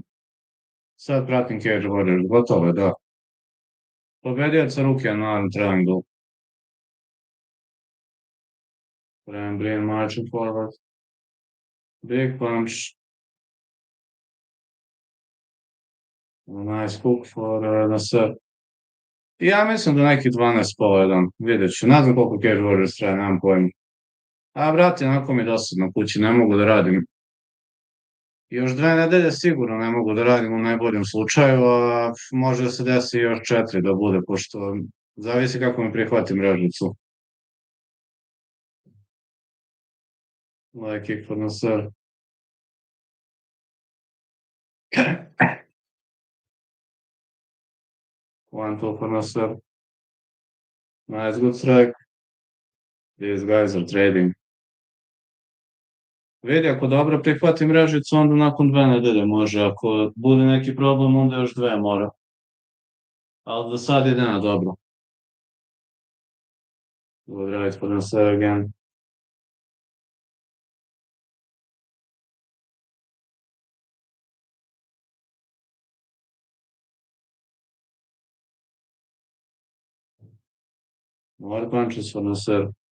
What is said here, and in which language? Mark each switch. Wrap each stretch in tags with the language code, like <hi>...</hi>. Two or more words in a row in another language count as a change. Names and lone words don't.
<sr>Sad pratim Cage Warriors, gotovo je, da. Pobedio je Tsarukyan na</sr> <en>Arm Triangle. Brian Breen marching forward. Big punch. Nice hook for Nasser.</en> <sr>Ja mislim da neki 12 po 1. Vidjet ću. Ne znam koliko Cage Warriors traje, nemam pojma. A, brate, onako mi je dosadno kući, ne mogu da radim. Još 2 nedelje sigurno ne mogu da radim u najboljem slučaju, a može da se desi još 4 da bude, pošto zavisi kako mi prihvatim mrežicu.</sr> <en>Like kick for Nasser. One, two for Nasser. Nice, good strike. These guys are trading.</en> <sr>Vidi, ako dobro prihvati mrežicu, onda nakon 2 nedelje može. Ako bude neki problem, onda još 2 mora. Ali do sad ide na dobro.</sr> <en>Good right for Nasser again. More punches for Nasser.</en>